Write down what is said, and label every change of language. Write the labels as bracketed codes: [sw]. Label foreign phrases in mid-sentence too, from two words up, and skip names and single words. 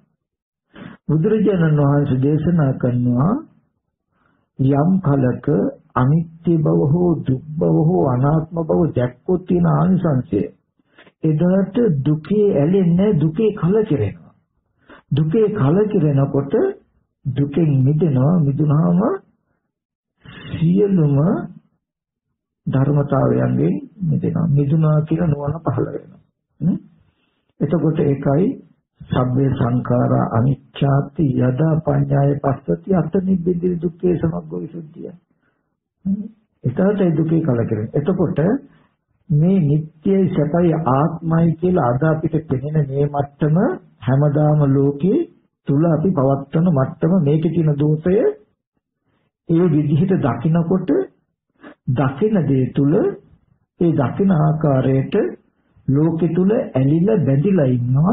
[si] බුදුරජාණන් වහන්සේ දේශනා කරනවා යම් කලක අනිත්‍ය බව හෝ දුක් බව හෝ අනාත්ම බව දැක්කොත් තියෙන ආනිසංසය එදාට දුකේ ඇලෙන්නේ දුකේ කලකිරෙනවා. දුකේ කලකිරෙනකොට දුකෙන් මිදෙනවා. මිදුනහම සියලුම ධර්මතාවයන්ගෙන් මිදෙනවා. මිදුනා කියන නුවණ පහළ වෙනවා. එතකොට ඒකයි [pi] සබ්බේ සංඛාරා අනිච්ඡාති යදා පඤ්ඤාය පස්සති අත නිබ්බින්දි දුක්ඛේ සමග්ගෝ විසුද්ධිය. [si] එතකොට ඒ දුකේ කලකිරෙන. එතකොට මේ නිට්ටයයි සැපයි ආත්මයි කියලා අද අපිට පෙනෙන මේ මට්ටම හැමදාම ලෝකේ තුල අපි පවත්වන මට්ටම මේකේ තියෙන දෝෂය ඒ විදිහට දකිනකොට දකින දේ තුල ඒ දකින ආකාරයට ලෝකෙ තුල ඇලිලා බැඳිලා ඉන්නවා.